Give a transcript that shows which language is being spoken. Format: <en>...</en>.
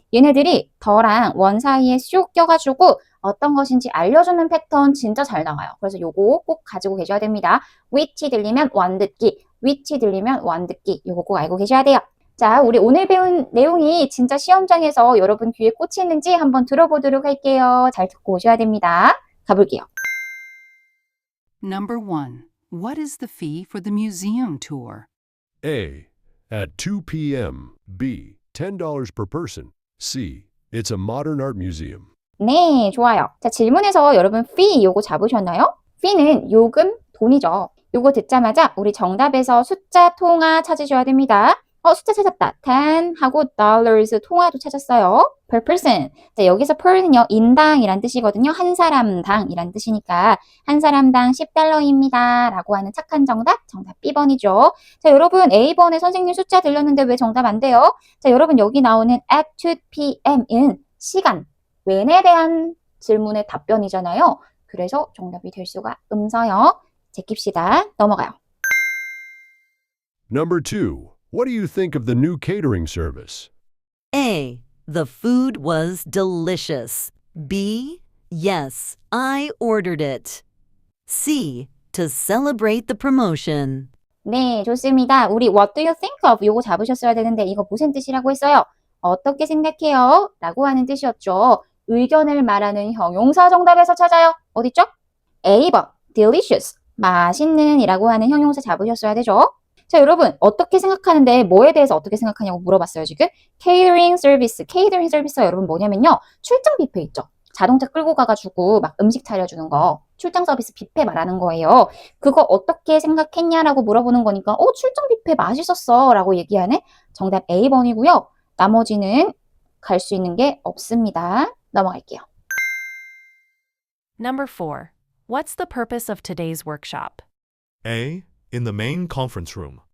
<ko>얘네들이 더랑 원 사이에 쑥 껴가지고 어떤 것인지 알려주는 패턴 진짜 잘 나와요. 그래서 요거 꼭 가지고 계셔야 됩니다. which 들리면 one 듣기, which 들리면 one 듣기 요거 꼭 알고 계셔야 돼요. 자, 우리 오늘 배운 내용이 진짜 시험장에서 여러분 귀에 꽂히는지 한번 들어보도록 할게요. 잘 듣고 오셔야 됩니다. 가볼게요.</ko> <en>Number 1. What is the fee for the museum tour? A. At 2 p.m. B. $10 per person. C. It's a modern art museum.</en> <ko>네, 좋아요. 자, 질문에서 여러분 fee 요거 잡으셨나요? fee는 요금, 돈이죠. 요거 듣자마자 우리 정답에서 숫자 통화 찾으셔야 됩니다. 숫자 찾았다. 10 하고 dollars 통화도 찾았어요.</ko> <en>per person.</en> <ko>자, 여기서 per는요, 인당이란 뜻이거든요. 한 사람당이란 뜻이니까 한 사람당 10달러입니다. 라고 하는 착한 정답 B번이죠. 자, 여러분 A번에 선생님 숫자 들렸는데 왜 정답 안 돼요? 자, 여러분 여기 나오는</ko> <en>at 2 p.m.</en> <ko>은 시간, when에 대한 질문의 답변이잖아요. 그래서 정답이 될 수가 없어요. 제낍시다. 넘어가요.</ko> <en>Number 2. What do you think of the new catering service? A. The food was delicious. B. Yes, I ordered it. C. To celebrate the promotion.</en> <ko>네, 좋습니다. 우리</ko> <en>what do you think of?</en> <ko>요거 잡으셨어야 되는데 이거 무슨 뜻이라고 했어요? 어떻게 생각해요? 라고 하는 뜻이었죠. 의견을 말하는 형용사 정답에서 찾아요. 어딨죠? A번, delicious, 맛있는 이라고 하는 형용사 잡으셨어야 되죠. 자, 여러분 어떻게 생각하는데 뭐에 대해서 어떻게 생각하냐고 물어봤어요, 지금. 케이터링 서비스. 케이터링 서비스가 여러분 뭐냐면요. 출장 뷔페 있죠. 자동차 끌고 가가지고 막 음식 차려주는 거. 출장 서비스 뷔페 말하는 거예요. 그거 어떻게 생각했냐라고 물어보는 거니까 출장 뷔페 맛있었어 라고 얘기하네. 정답 A번이고요. 나머지는 갈 수 있는 게 없습니다. 넘어갈게요.</ko> <en>Number 4. What's the purpose of today's workshop? A. In the main conference room.</en>